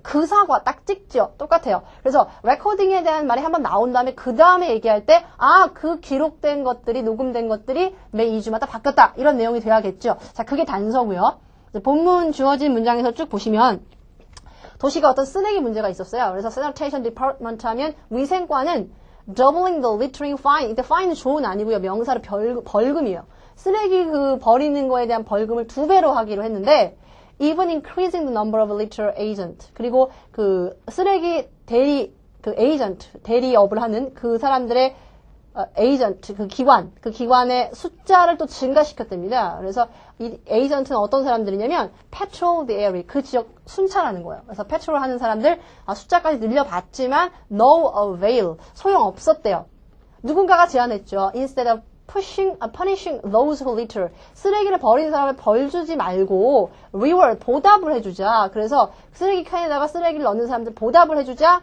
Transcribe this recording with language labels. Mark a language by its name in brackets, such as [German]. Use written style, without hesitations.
[Korean] 그 사과 딱 찍죠. 똑같아요. 그래서 recording에 대한 말이 한번 나온 다음에 그 다음에 얘기할 때 그 기록된 것들이 녹음된 것들이 매 2주마다 바뀌었다. 이런 내용이 돼야겠죠. 자, 그게 단서고요. 본문 주어진 문장에서 쭉 보시면 도시가 어떤 쓰레기 문제가 있었어요. [English] 그래서 sanitation department [Korean] 하면 위생과는 [English] doubling the littering fine. [Korean] 이때 fine은 조은 아니고요. 명사로 벌금이에요. 쓰레기 그 버리는 거에 대한 벌금을 2배로 하기로 했는데 [English] even increasing the number of litter agent. [Korean] 그리고 그 쓰레기 대리 그 agent 대리업을 하는 그 사람들의 agent 그 기관의 숫자를 또 증가시켰답니다. 그래서 이 agent는 어떤 사람들이냐면 [English] patrol the area [Korean] 그 지역 순찰하는 거예요. 그래서 patrol 하는 사람들 숫자까지 늘려봤지만 [English] no avail [Korean] 소용 없었대요. 누군가가 제안했죠. [English] instead of punishing those who litter. [Korean] 쓰레기를 버리는 사람을 벌 주지 말고 reward, 보답을 해주자. 그래서 쓰레기 칸에다가 쓰레기를 넣는 사람들 보답을 해주자.